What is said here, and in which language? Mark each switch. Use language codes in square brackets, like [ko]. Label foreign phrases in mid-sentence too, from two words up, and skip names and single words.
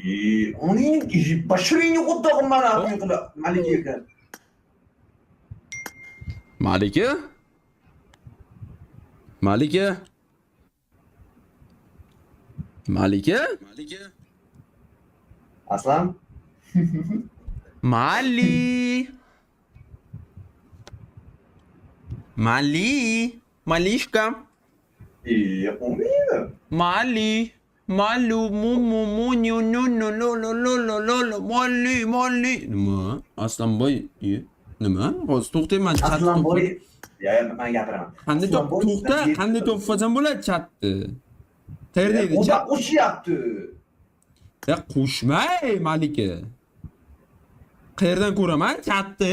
[uz] Uning bashirini qo'dog'im mana qilib malika ekan. Malika? Aslan? Mali. Mali. Malishka. Umida. Mali. Malu mumu munyu nunu lolo lolo lolo Mali Mali. Nima? Aslanboy. Nima? Hozir to'xtayman chat. Aslanboy. Ya men gapiraman. Qanday to'xta, qanday to'xtasam bo'ladi chatni. Qayerda edi O chat? da qo'shyapti. Ya qo'shmay Malika. Qayerdan ko'raman chatni?